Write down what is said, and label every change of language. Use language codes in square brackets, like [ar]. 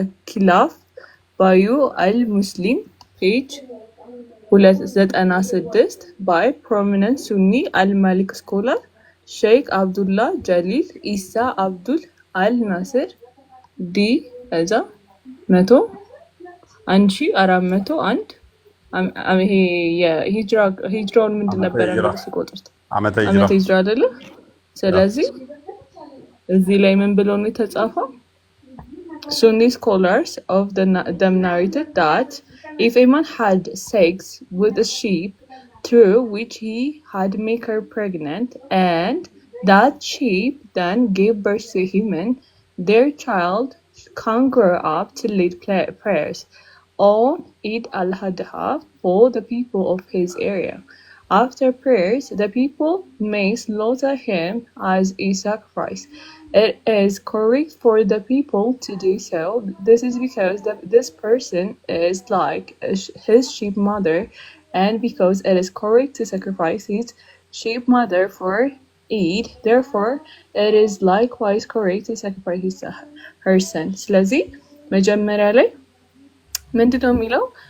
[am] ኪላፍ ባዩ አል ሙስሊም ፔጅ 296 ባይ ፕሮሚነንት ሱኒ አልማሊክ ስኮላር ሼክ አብዱላ ጀሊል ኢሳ አብዱል አል ናስር ዲ እዛ 1401 ይሄ የሂጅራውን ምንድን ነበረ ሲቆጥሩት ዓመተ ሂጅራ አይደለ? ስለዚህ እዚህ ላይ ምን ብለው ነው የተጻፈው? [en] Sunni scholars of them narrated that if a man had sex with a sheep through which he had made her pregnant, and that sheep then gave birth to a human, their child can grow up to lead prayers on Eid al-Adha for the people of his area. After prayers, the people may slaughter him as a sacrifice. It is correct for the people to do so. This is because this person is like his sheep mother, and because it is correct to sacrifice his sheep mother for Eid, therefore it is likewise correct to sacrifice her son. [am] ስለዚህ መጀመሪያ ላይ ምንድነው የሚለው?